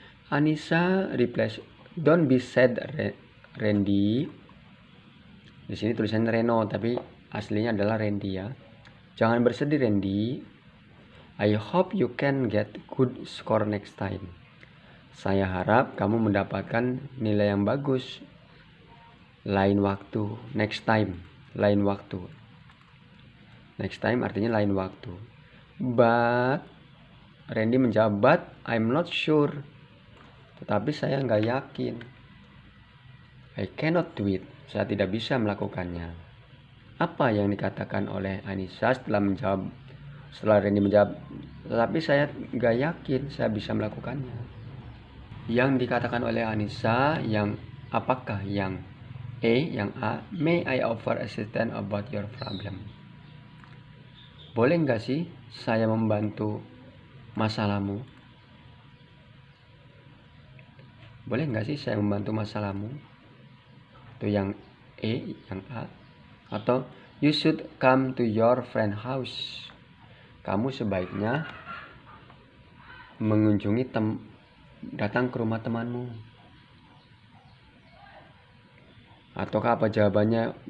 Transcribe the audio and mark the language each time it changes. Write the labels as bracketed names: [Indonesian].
[English] Anissa replies, don't be sad Randy. [Indonesian] Di sini tulisannya Reno tapi aslinya adalah Randy ya. Jangan bersedih Randy. [English] I hope you can get good score next time. [Indonesian] Saya harap kamu mendapatkan nilai yang bagus lain waktu. Next time, lain waktu. Next time artinya lain waktu. [English] But Randy menjawab, but I'm not sure. [Indonesian] Tetapi saya nggak yakin. [English] I cannot do it. [Indonesian] Saya tidak bisa melakukannya. Apa yang dikatakan oleh Anissa setelah Randy menjawab, tetapi saya nggak yakin saya bisa melakukannya. Yang dikatakan oleh Anissa yang apakah? Yang E, yang A, [English] may I offer assistance about your problem? [Indonesian] Boleh nggak sih saya membantu masalahmu? Boleh nggak sih saya membantu masalahmu? Itu yang E, yang A. [English] Atau you should come to your friend house. [Indonesian] Kamu sebaiknya mengunjungi datang ke rumah temanmu. Ataukah apa jawabannya?